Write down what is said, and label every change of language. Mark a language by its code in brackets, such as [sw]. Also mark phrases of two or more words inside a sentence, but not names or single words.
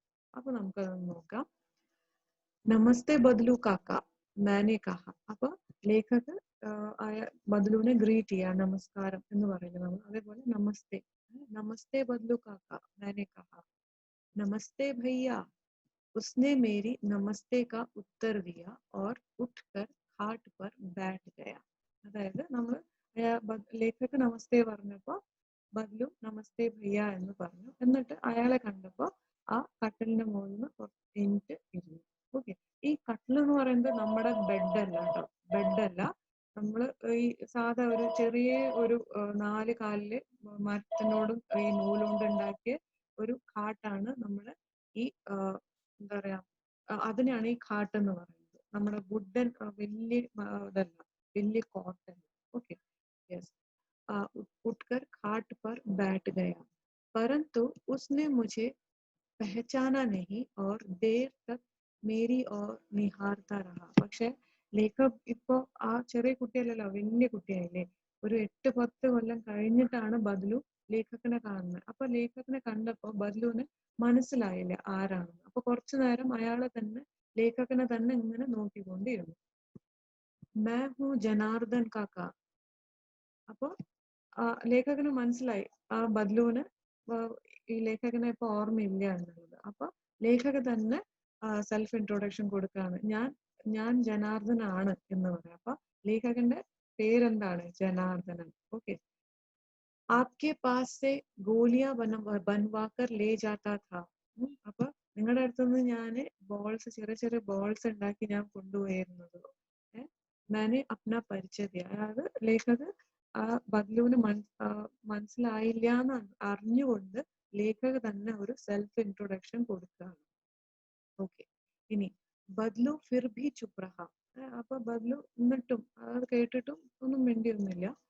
[ml] അപ്പൊ നമുക്കതൊന്ന് നോക്കാം. [hi] नमस्ते बदलू काका, मैंने कहा. [ml] അപ്പൊ ലേഖക് ബദ്ലുവിനെ ഗ്രീറ്റ് ചെയ്യാ, നമസ്കാരം എന്ന് പറയുന്നത് നമ്മൾ. [hi] അതേപോലെ नमस्ते, नमस्ते बदलू काका, मैंने कहा. नमस्ते भैया, उसने मेरी नमस्ते का उत्तर दिया और उठकर खाट पर बैठ गया. [ml] അതായത് നമ്മൾ ലേഖക് നമസ്തേ പറഞ്ഞപ്പോ ബദ്ലു [hi] नमस्ते भैया [ml] എന്ന് പറഞ്ഞു. എന്നിട്ട് അയാളെ കണ്ടപ്പോ ആ കട്ടിലിന്റെ മുകളിൽ നിന്ന് എണീറ്റ് ഇരുന്നു. ഓക്കെ, ഈ കട്ടിൽ എന്ന് പറയുന്നത് നമ്മുടെ ബെഡ് അല്ല കേട്ടോ, ബെഡ് അല്ല. നമ്മൾ ഈ സാധാ ഒരു ചെറിയ ഒരു 4 കാലില് മരത്തിനോടും ഈ നൂലുകൊണ്ട് ഉണ്ടാക്കിയ ഒരു ഖാട്ടാണ് നമ്മുടെ ഈ എന്താ പറയാ, അതിനാണ് ഈ ഖാട്ട് എന്ന് പറയുന്നത്. നമ്മുടെ വുഡൻ വലിയ ഇതല്ല, വലിയ കോട്ടൺ. [en] Okay, yes. [hi] उठकर खाट पर बैठ गया, परंतु उसने मुझे पहचाना नहीं और देर तक मेरी ओर निहारता रहा. [ml] പക്ഷെ ലേഖക് ഇപ്പോ ആ ചെറിയ കുട്ടിയല്ലല്ലോ, വലിയ കുട്ടിയായില്ലേ, ഒരു 8-10 കൊല്ലം കഴിഞ്ഞിട്ടാണ് ബദ്ലു ലേഖകനെ കാണുന്നത്. അപ്പൊ ലേഖകനെ കണ്ടപ്പോ ബദ്ലുവിന് മനസ്സിലായില്ല ആരാണെന്ന്. അപ്പൊ കുറച്ചു നേരം അയാളെ തന്നെ, ലേഖകനെ തന്നെ ഇങ്ങനെ നോക്കിക്കൊണ്ടിരുന്നു. [hi] मैं हूँ जनार्दन काका. [ml] അപ്പൊ ലേഖകന് മനസ്സിലായി ആ ബദ്ലുവിന് ഈ ലേഖകനെ ഇപ്പൊ ഓർമ്മയില്ല എന്നുള്ളത്. അപ്പൊ ലേഖക തന്നെ [en] self introduction [ml] കൊടുക്കുകയാണ്, ഞാൻ ജനാർദ്ദനാണ് എന്ന് പറയാം. അപ്പൊ ലേഖകന്റെ പേരെന്താണ്? ജനാർദ്ദനൻ. ഓക്കെ, [hi] आपके पास से गोलियां बनवाकर ले जाता था. [ml] അപ്പൊ നിങ്ങളുടെ അടുത്തുനിന്ന് ഞാന് ബോൾസ്, ചെറിയ ചെറിയ ബോൾസ് ഉണ്ടാക്കി ഞാൻ കൊണ്ടുപോയിരുന്നത്. [hi] मैंने अपना परिचय दिया. [ml] അതായത് ലേഖക് ആ ബദ്ലുവിന് മനസ്സിലായില്ല എന്ന് അറിഞ്ഞുകൊണ്ട് ലേഖക് തന്നെ ഒരു [en] self introduction [ml] കൊടുക്കുകയാണ്. [hi] ഓക്കെ, ഇനി बदलू फिर भी चुप रहा. [ml] അപ്പൊ ബദ്ലു എന്നിട്ടും അത് കേട്ടിട്ടും ഒന്നും മിണ്ടിയൊന്നുമില്ല.